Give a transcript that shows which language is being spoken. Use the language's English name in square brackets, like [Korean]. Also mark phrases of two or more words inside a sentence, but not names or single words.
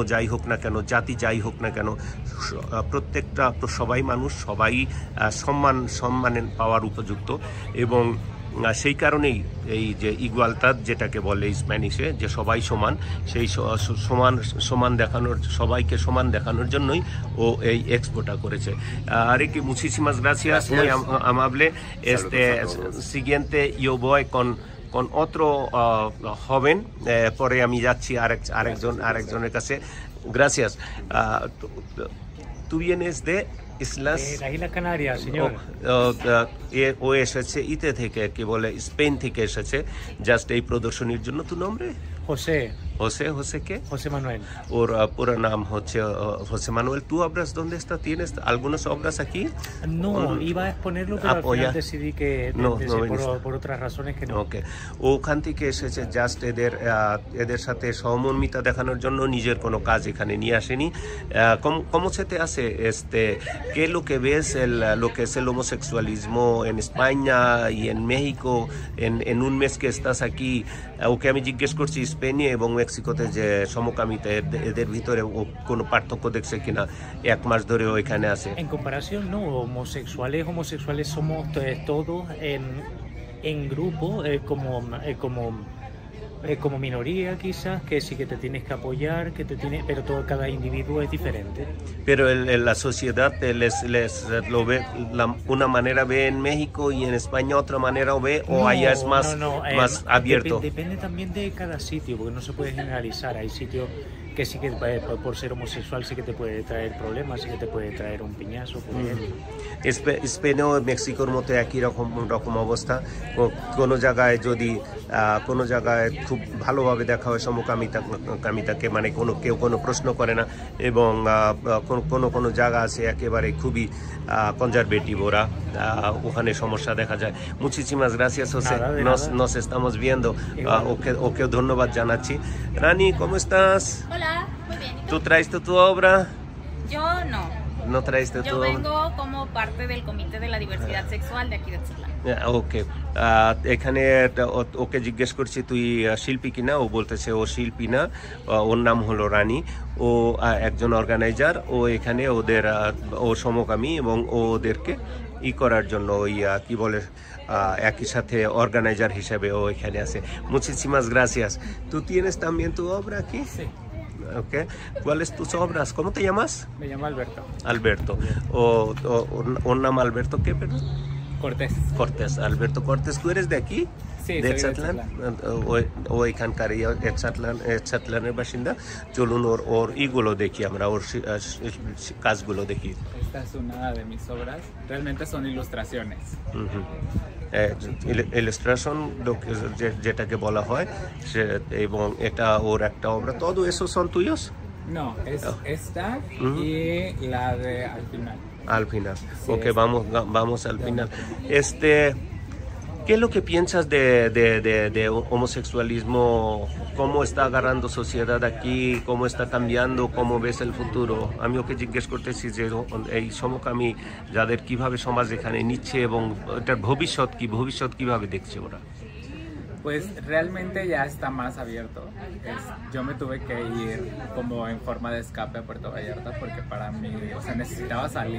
[Bangla] যাই হোক না কেন জাতি যাই হোক না কেন প্রত্যেকটা সবাই মানুষ সবাই সম্মানের পাওয়ার উপযুক্ত এবং সেই কারণেই এই যে ইগুয়ালতাদ যেটাকে বলে স্প্যানিশে যে সবাই সমান সেই সমান দেখানোর সবাইকে সমান দেখানোর জন্যই ও এই এক্সপোটা করেছে আরে কি [Spanish] muchísimas gracias muy amable siguiente yo voy con otro joven [Bangla] পরে আমি যাচ্ছি আরেকজনের কাছে [Spanish] gracias tú vienes de Islas las Islas Canarias, señor. [Bangla] ও এসেছে ইতে থেকে কি বলে স্পেন থেকে এসেছে জাস্ট এই প্রদর্শনীর জন্য [Spanish] tu nombre José. José ¿qué? José Manuel. [Bangla] ওর পুরা নাম হচ্ছে José Manuel. [Spanish] ¿Tú obras dónde está? ¿Tienes algunas obras aquí? No, iba a exponerlo, pero al final decidí que por otras razones que no. [Bangla] Okay. ওখান থেকে এসেছে জাস্ট এদের সাথে সহমর্মিতা দেখানোর জন্য নিজের কোনো কাজ এখানে নিয়ে আসেনি [Spanish] ¿Cómo se te hace qué es lo que ves lo que es el homosexualismo en España y en México en un mes que estás aquí [Bangla] ওকে আমি জিজ্ঞেস করছি স্পেনে এবং মেক্সিকোতে যে সমকামিতা এদের ভিতরে কোনো পার্থক্য দেখছে কিনা এক মাস ধরে এখানে আছে [Spanish] En comparación no homosexuales somos todos en grupo como como minoría quizás, que sí que te tienes que apoyar, pero cada individuo es diferente. Pero la sociedad lo ve, una manera ve en México y en España otra manera ve, o allá es más abierto. Depende también de cada sitio, porque no se puede generalizar. Hay sitios que sí que por ser homosexual sí que te puede traer problemas, sí que te puede traer un piñazo, por ejemplo. [Bangla] স্পেনেও মেক্সিকোর মতো একই রকম অবস্থা। কোনো জায়গায় যদি কোনো জায়গায় খুব ভালোভাবে দেখা হয় সমকামিতাকে, মানে কেউ কোনো প্রশ্ন করে না, এবং কোনো জায়গা আছে একেবারে খুবই কনজারভেটিভ, ওরা ওখানে সমস্যা দেখা যায়। [Spanish] Muchísimas gracias, José. Nos estamos viendo. [Bangla] ওকে ধন্যবাদ জানাচ্ছি। রানী, [Spanish] ¿cómo estás? Hola, muy bien. ¿Tú traes tu obra? Yo no. ¿No traes tu obra? Yo vengo como parte del Comité de la Diversidad Sexual de aquí de Etzatlán. [Bangla] ওকে, এখানে ওকে জিজ্ঞেস করছি তুই শিল্পী কিনা, ও বলতেছে ও শিল্পী না, ওর নাম হলো রানী, ও একজন অর্গানাইজার, ও এখানে ও সমকামী, এবং ওদেরকে করার জন্য ওই কি বলে একই সাথে অর্গানাইজার হিসেবে ও এখানে আছে। [Spanish] Muchísimas gracias. ¿Tú tienes también tu obra aquí? Sí. Okay. ¿Cuáles tus obras? ¿Cómo te llamas? Me llamo Alberto. Alberto. [Bangla] ¿ও নাম [Spanish] Alberto qué, perdón? Cortés. Cortés. Alberto Cortés. ¿Tú eres de aquí? Sí, de soy [Bangla] Etzatlán? ও এখানকার এটসাটলানের বাসিন্দা। চলুন ওর ইগুলো দেখি আমরা, ওর কাজগুলো দেখি। [Spanish] Esta es una de mis obras. Realmente son ilustraciones. [Bangla] ইলাস্ট্রেশন যেটাকে বলা হয়, এবং এটা ওর একটা obra. [Spanish] ¿Todo eso son tuyos? No, es esta y la de al final. Al final. Sí, Ok, vamos al final. ¿Qué es lo que piensas de homosexualismo? ¿Cómo está agarrando sociedad aquí? ¿Cómo está cambiando? ¿Cómo ves el futuro? [Bangla] আমি ওকে জিজ্ঞেস করতেছি যে এই সমকামী যাদের কিভাবে সমাজ এখানে নিচ্ছে, এবং এটার ভবিষ্যৎ কিভাবে দেখছে ওরা? [Spanish] Pues realmente ya está más abierto. Yo me tuve que ir como en forma de escape a Puerto Vallarta porque para mí, o sea, necesitaba salir.